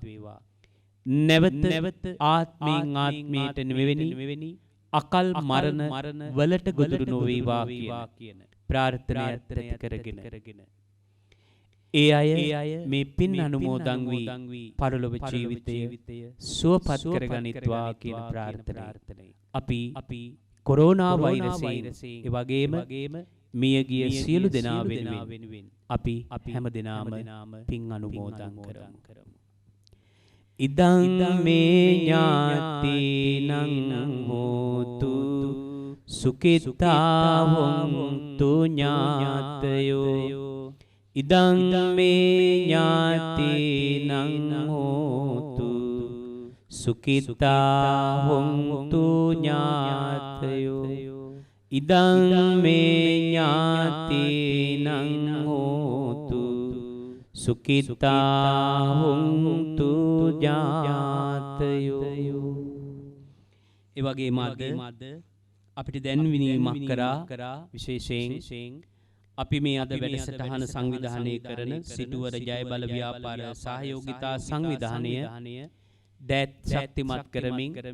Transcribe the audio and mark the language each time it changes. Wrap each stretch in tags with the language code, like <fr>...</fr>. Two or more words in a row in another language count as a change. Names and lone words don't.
<si>නැවත ආත්මයෙන් ආත්මයට මෙවැනි අකල් මරණ වලට ගොදුරු නොවේවා කියන ප්‍රාර්ථනාවත් ඇති කරගෙන ඒ අය මේ පින් අනුමෝදන් වී පරලොව ජීවිතය සුවපත් කරගනිත්වා කියන ප්‍රාර්ථනාවයි. අපි කොරෝනා වෛරසයෙන් ඒ වගේම මියගිය සියලු දෙනා වෙනුවෙන් අපි හැම දිනාම පින් අනුමෝදන් කරමු.</si> <pi>ඉදං මේ ඥාතිනං හෝතු සුඛිතා හොන්තු ඥාතයෝ. ඉදං මේ ඥාතිනං හෝතු සුඛිතා හොන්තු ඥාතයෝ. ඉදං මේ ඥාතිනං හෝතු සුඛිතා හොන්තු ඥාතයෝ.</pi> <si>ඒ වගේම අද අපිට දැන්වීමක් කරා විශේෂයෙන් අපි මේ අද වැඩසටහන සංවිධානය කරන සිටුවර ජයබල ව්‍යාපාර සහයෝගිතා සංවිධානය දැත් ශක්තිමත් කරමින්</si>